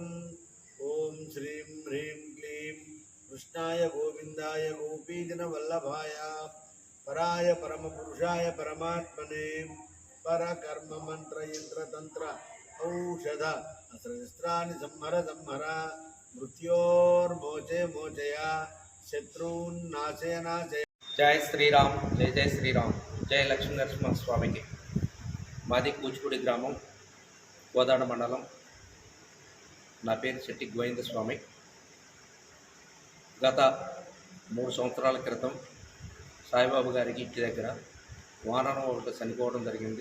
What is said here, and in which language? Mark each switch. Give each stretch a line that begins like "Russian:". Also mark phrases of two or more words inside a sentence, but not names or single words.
Sanskrit: ॐ श्रीं ह्रीं क्लीं कृष्णाय गोविन्दाय गोपीजनवल्लभाय पराय परमपुरुषाय परमात्मने परकर्ममन्त्रयन्त्रतन्त्र औषध अस्त्रशस्त्राणि संहर संहर मृत्योर्मोचे मोचय शत्रून् नाशय नाशय।
Telugu: జై శ్రీరామ్, జై జై శ్రీరామ్, జై లక్ష్మీ నరసింహ స్వామికి. మాది కూచిపూడి గ్రామం, కోదాడ మండలం. నా పేరు శెట్టి గోవింద స్వామి. గత 3 సంవత్సరాల క్రితం సాయిబాబు గారికి ఇంటి దగ్గర వానరం ఒకటి చనిపోవడం జరిగింది.